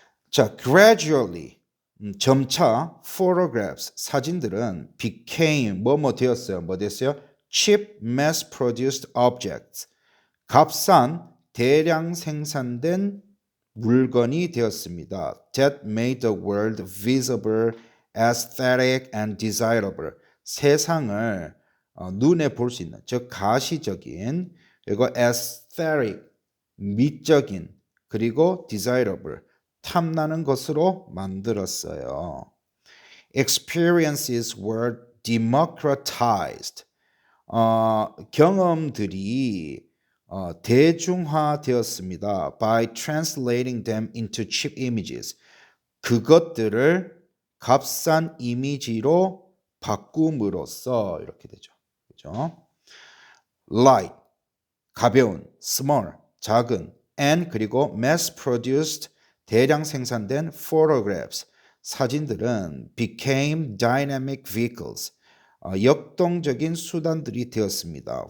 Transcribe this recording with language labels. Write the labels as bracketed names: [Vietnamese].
[Korean] 자, [English] gradually [Korean] 점차 [English] photographs [Korean] 사진들은 [English] became [Korean] 뭐뭐 되었어요. 뭐 됐어요? [English] cheap mass produced objects [Korean] 값싼 대량 생산된 물건이 되었습니다. [English] That made the world visible, aesthetic and desirable. [Korean] 세상을 눈에 볼 수 있는 즉 가시적인 그리고 [English] aesthetic [Korean] 미적인 그리고 [English] desirable [Korean] 탐나는 것으로 만들었어요. [English] Experiences were democratized. [Korean] 경험들이 대중화되었습니다. [English] By translating them into cheap images. [Korean] 그것들을 값싼 이미지로 바꿈으로써 이렇게 되죠. 그죠? [English] Light, [Korean] 가벼운, [English] small, [Korean] 작은, and 그리고 [English] mass-produced, [Korean] 대량 생산된 [English] photographs, [Korean] 사진들은 [English] became dynamic vehicles, [Korean] 역동적인 수단들이 되었습니다.